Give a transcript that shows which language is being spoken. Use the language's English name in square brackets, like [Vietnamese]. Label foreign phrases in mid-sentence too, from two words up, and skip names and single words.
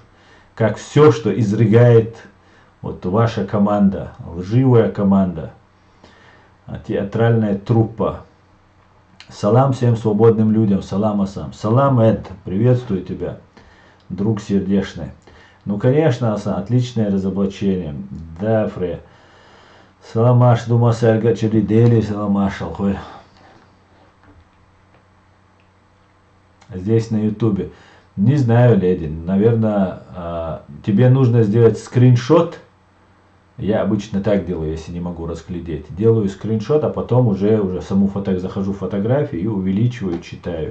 [Russian] Как все, что изрыгает вот ваша команда, лживая команда, театральная труппа. Салам всем свободным людям, салам Асан. Салам Эд, приветствую тебя, друг сердечный. Ну, конечно, Асан, отличное разоблачение. Да, Фре. [Chechen] Саламаш, думаса альгачери дели, саламаш, алхой. [Russian] Здесь на ютубе. Не знаю, леди, наверное, тебе нужно сделать скриншот. Я обычно так делаю, если не могу разглядеть. Делаю скриншот, а потом уже саму захожу в фотографию и увеличиваю, читаю.